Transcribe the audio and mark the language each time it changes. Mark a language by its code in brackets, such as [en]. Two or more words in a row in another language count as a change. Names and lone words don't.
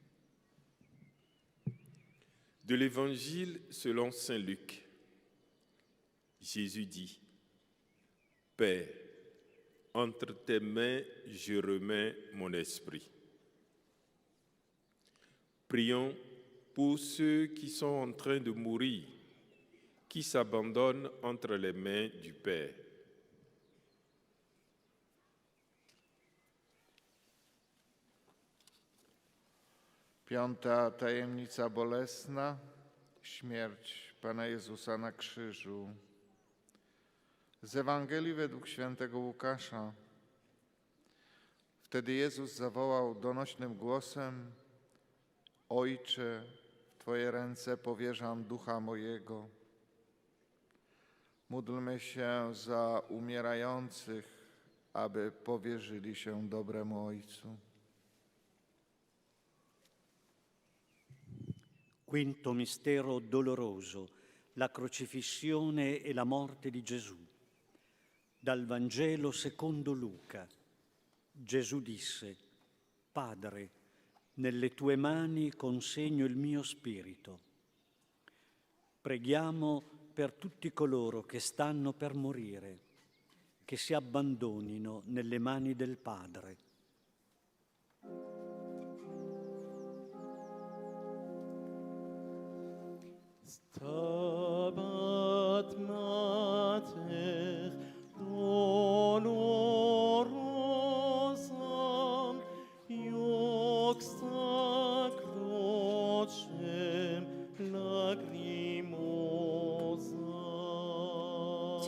[fr] De l'Évangile selon saint Luc, Jésus dit, « Père, entre tes mains je remets mon esprit. » Prions pour ceux qui sont en train de mourir, qui s'abandonnent entre les mains du Père. [pl] Piąta tajemnica bolesna, śmierć Pana Jezusa na krzyżu. Z Ewangelii według świętego Łukasza. Wtedy Jezus zawołał donośnym głosem: Ojcze, w Twoje ręce powierzam ducha mojego. Módlmy się za umierających, aby powierzyli się dobremu Ojcu. [it] Quinto mistero doloroso, la crocifissione e la morte di Gesù. Dal Vangelo secondo Luca. Gesù disse: Padre, nelle tue mani consegno il mio spirito. Preghiamo per tutti coloro che stanno per morire, che si abbandonino nelle mani del Padre. [la] Stabat Mater dolorosam, iuxta crucem lacrimosa.